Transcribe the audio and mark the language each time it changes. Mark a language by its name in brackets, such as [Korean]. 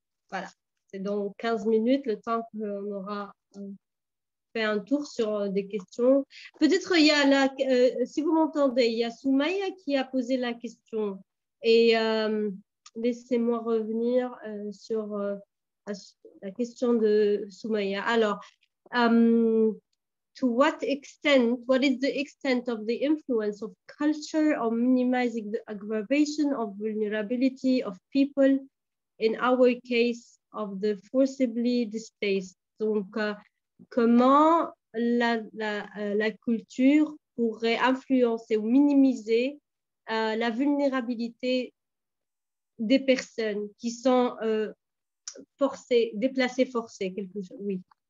[French] Voilà, c'est dans 15 minutes, le temps qu'on aura fait un tour sur des questions. Peut-être il y a si vous m'entendez, il y a Soumaya qui a posé la question et laissez-moi revenir sur la question de Soumaya. Alors, [English] what is the extent of the influence of culture on minimizing the aggravation of vulnerability of people, in our case, of the forcibly displaced? [French] Donc, comment la culture pourrait influencer ou minimiser la vulnérabilité des personnes qui sont déplacées forcées, quelque chose, oui.